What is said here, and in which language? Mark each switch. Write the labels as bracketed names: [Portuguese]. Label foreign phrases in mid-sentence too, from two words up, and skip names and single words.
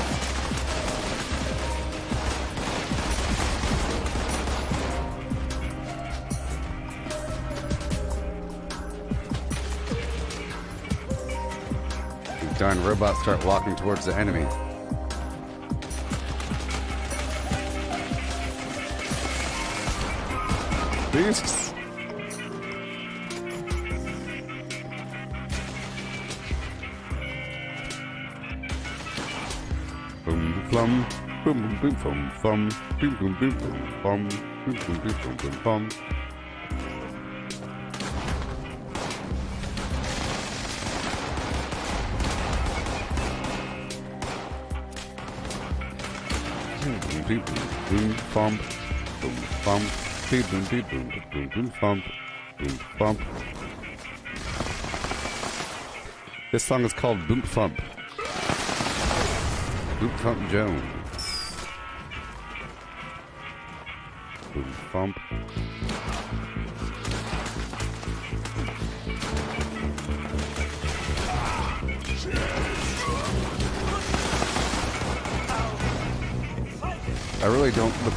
[English] Darn robots start walking towards the enemy. Beasts! Boom flum, boom boom boom flum, boom boom boom boom flum, boom boom boom boom boom flum. Boom boom bump, boom bump, boom boom boom boom boom boom bump, boom bump. This song is called Boom Thump. Boom Thump Jones. Boom Thump. I really don't look.